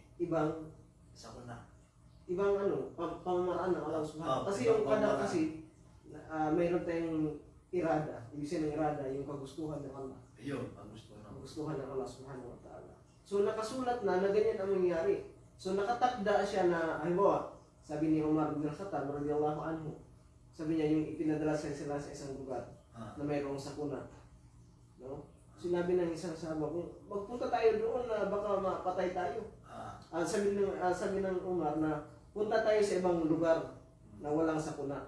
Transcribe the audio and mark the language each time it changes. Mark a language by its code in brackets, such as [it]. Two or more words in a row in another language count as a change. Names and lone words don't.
[tl] ibang pamamaraan ng Allah Subhanahu. Kasi yung kadar kasi mayroon tayong irada. Ibig sabihin ng irada yung kagustuhan ng Allah. yun, ang gusto na. Kagustuhan ng Allah [ar] سبحانه وتعالى. [tl] So nakasulat na ganyan ang mangyayari. So nakatakda siya na, halimbawa, sabi ni Umar bin Khattab [ar] رضي الله عنه, [tl] sabi niya yung ipinadala sila sa isang lugar na mayroong sakuna. No? Sinabi ng isang sahaba, kung magpunta tayo doon na baka mapatay tayo. Sabi ng Umar na punta tayo sa ibang lugar na walang sakuna.